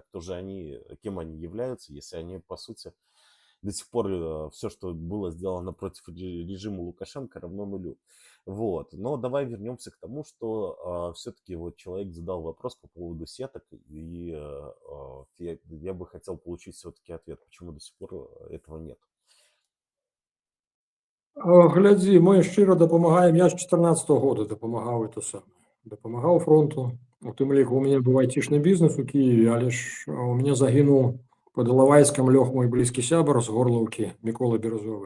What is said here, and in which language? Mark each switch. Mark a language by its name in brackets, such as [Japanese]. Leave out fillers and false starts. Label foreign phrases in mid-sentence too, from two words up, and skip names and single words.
[Russian] Кто же они, кем они являются, если они, по сути, до сих пор все, что было сделано против режима Лукашенко, равно нулю. Вот. Но давай вернемся к тому, что все-таки вот человек задал вопрос по поводу сеток, и я бы хотел получить все-таки ответ, почему до сих пор этого нет. [Belarusian] Глядзі, мы шчыра дапамагаем, я з 14-го года дапамагаў это самае, дапамагаў фронту. У тым ліку у мяне быў айцішны бізнес у Кіеве, але ж у мяне загінуў пад Ілавайскам лёг мой блізкі сябар з Горлаўкі, Мікола Беразовы.